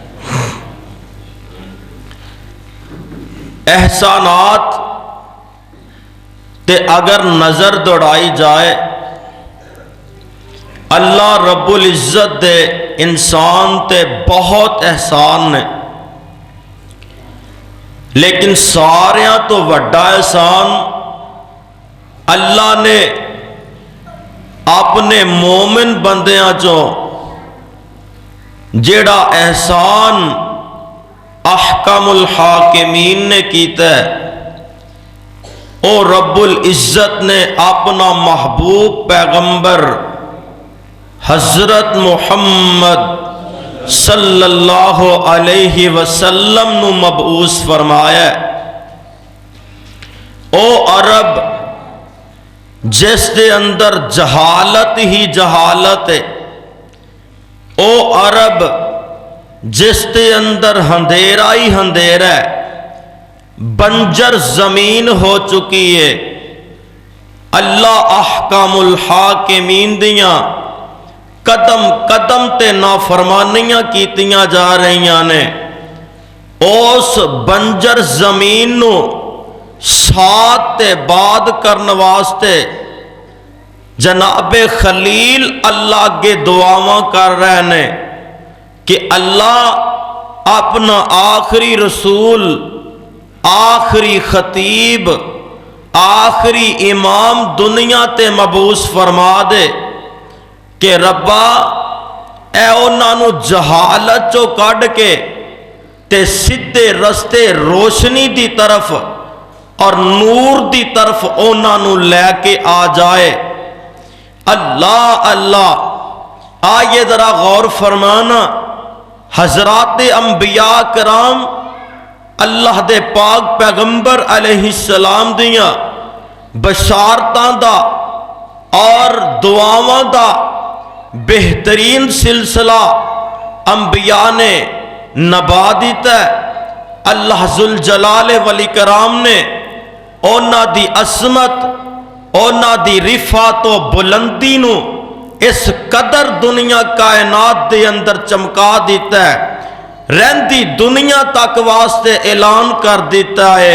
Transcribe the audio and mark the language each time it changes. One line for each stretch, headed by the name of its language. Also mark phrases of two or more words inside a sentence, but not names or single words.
Punjabi: احسانات تے اگر نظر دوڑائی جائے، اللہ رب العزت دے انسان تے بہت احسان نے، لیکن ساریاں تو وڈا احسان اللہ نے اپنے مومن بندیاں چوں جیڑا احسان احکم الحاکمین نے کیتا ہے، او رب العزت نے اپنا محبوب پیغمبر حضرت محمد
Arabic: صلی اللہ علیہ وسلم
Punjabi: نو مبعوث فرمایا ہے۔ او عرب جس دے اندر جہالت ہی جہالت ہے، او عرب جس دے اندر اندھیرا ہی اندھیرا ہے، بنجر زمین ہو چکی ہے، اللہ احکام الحاکمین دیاں قدم قدم تے نافرمانیاں کیتیاں جا رہیاں نے، اس بنجر زمین نو ساتھ تے بعد کرن واسطے جناب خلیل اللہ کے دعاواں کر رہے نے کہ اللہ اپنا آخری رسول، آخری خطیب، آخری امام دنیا تے مبعوث فرما دے کہ ربا اے انہاں نو جہالت چو کڈ کے تے سدھے رستے روشنی دی طرف اور نور دی طرف انہاں نو لے کے آ جائے۔ اللہ اللہ، آئیے ذرا غور فرمانا، حضرات انبیاء کرام اللہ دے پاک پیغمبر
Arabic: علیہ السلام
Punjabi: دیاں بشارتاں دا اور دعاواں دا بہترین سلسلہ انبیاء نے نبا دیتا ہے۔ اللہ ذوالجلال والاکرام نے اونا دی عظمت، اونا دی رفعت و بلندی نو اس قدر دنیا کائنات دے اندر چمکا دیتا ہے، رہندی دنیا تک واسطے اعلان کر دیتا ہے۔